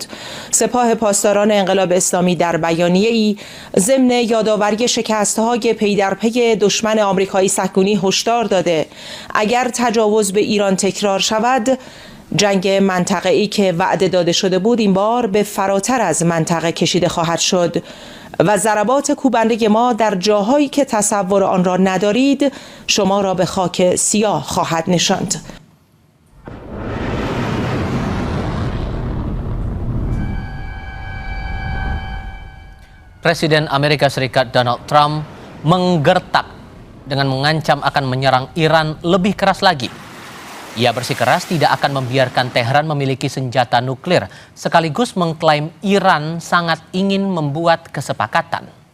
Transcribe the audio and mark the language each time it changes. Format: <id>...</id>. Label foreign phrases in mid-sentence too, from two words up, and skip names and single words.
<fa>سپاه پاسداران انقلاب اسلامی در بیانیه‌ای ضمن یادآوری شکست‌های پی در پی دشمن آمریکایی صهیونی هشدار داده اگر تجاوز به ایران تکرار شود، جنگ منطقه‌ای که وعده داده شده بود این بار به فراتر از منطقه کشیده خواهد شد و ضربات کوبنده ما در جاهایی که تصور آن را ندارید شما را به خاک سیاه خواهد نشاند.</fa> <id>Presiden Amerika Serikat Donald Trump menggertak dengan mengancam akan menyerang Iran lebih keras lagi. Ia bersikeras tidak akan membiarkan Tehran memiliki senjata nuklir, sekaligus mengklaim Iran sangat ingin membuat kesepakatan.</id>